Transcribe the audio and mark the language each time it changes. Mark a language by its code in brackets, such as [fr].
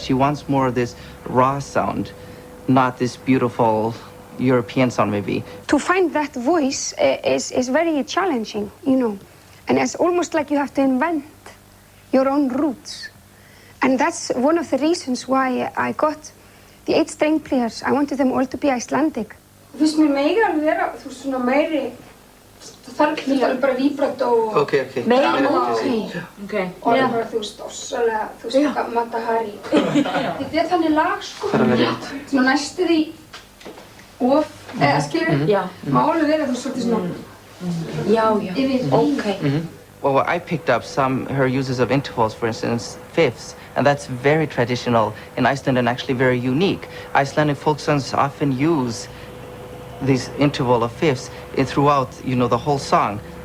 [en] She wants more of this raw sound, not this beautiful European sound maybe. To find that voice is very challenging, and it's almost like you have to invent your own roots. And that's one of the reasons why I got the 8 string players. I wanted them all to be Icelandic. [is] Þú veist, mér megi alveg vera, þú veist, svona meiri, það þarf alveg bara vibrato og... Okay. Meiri, ok. Og alveg bara, þú veist, ossalega, þú veist, Mata Hari. Þetta þannig lag, sko. Svona næstu því of, eða skilur, má alveg vera, þú veist, svolítið svona... Já, ok. [en] Well, I picked up her uses of intervals, for instance, fifths, and that's very traditional in Iceland and actually very unique. Icelandic folk songs often use this interval of fifths throughout, the whole song.